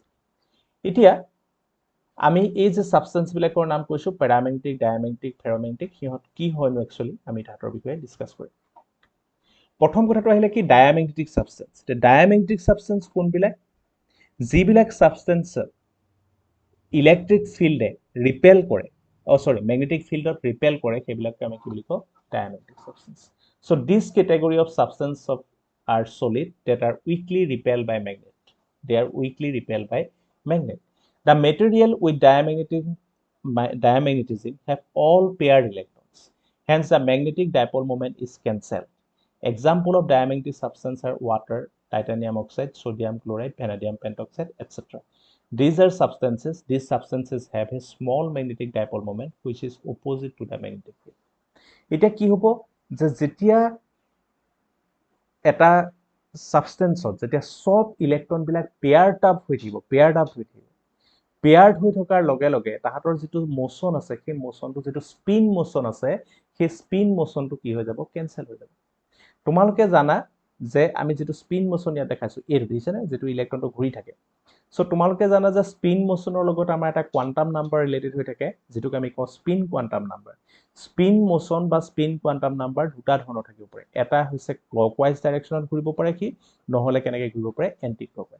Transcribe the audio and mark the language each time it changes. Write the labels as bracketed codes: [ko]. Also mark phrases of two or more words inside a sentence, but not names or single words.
[as] এতিয়া আমি এই যে সাবস্টেন্স বিলাকৰ নাম কৈছো [en] paramagnetic, diamagnetic, ferromagnetic, [as] সিহঁত কি হয়নো একচুয়ালি আমি তাহাঁতৰ বিষয়ে ডিসকাস কৰিম। প্ৰথম কথাটো আহিলে কি [en] diamagnetic substance. [as] তে [en] diamagnetic substance [as] কোনবিলাক? যিবিলাক সাবস্টেন্স [en] electric field repel [as] কৰে, [en] magnetic field repel [as] কৰে সেইবিলাকে আমি কি বুলি কওঁ [en] diamagnetic substance. So this category of substance are solid that are weakly repelled by magnet. They are weakly repelled by magnet. The material with diamagnetism have all paired electrons. Hence the magnetic dipole moment is cancelled. Example of diamagnetic substance are water, titanium oxide, sodium chloride, vanadium pentoxide, etc. These substances have a small magnetic dipole moment which is opposite to the magnetic field. [as] এটা কি হ'ব যে যেতিয়া এটা substance যেতিয়া সব electron বিলাক [en] paired up [as] হৈ থাকিব, paired হৈ থকাৰ লগে লগে তাহাঁতৰ যিটো motion আছে সেই motionটো যেটো [en] spin motion [as] আছে সেই [en] spin motionটো [as] কি হৈ যাব cancel হৈ যাব। তোমালোকে জানা যে আমি যেটো [en] spin motion [as] ইয়াত দেখাইছো এই দিছেনে যেটো ইলেক্ট্ৰনটো ঘূৰি থাকে। সো তোমালোকে জানা যে [en] spin motion [as] লগত আমাৰ এটা [en] quantum number [as] ৰিলেটেড হৈ থাকে যেটোক আমি কওঁ [en] spin quantum number. spin motion [as] বা [en] spin quantum number [as] দুটা ধৰণৰ থাকিব পাৰে। এটা হৈছে [en] clockwise direction [as] ঘূৰিব পাৰে কি নহলে কেনেকৈ ঘূৰিব পাৰে [en] anti clockwise.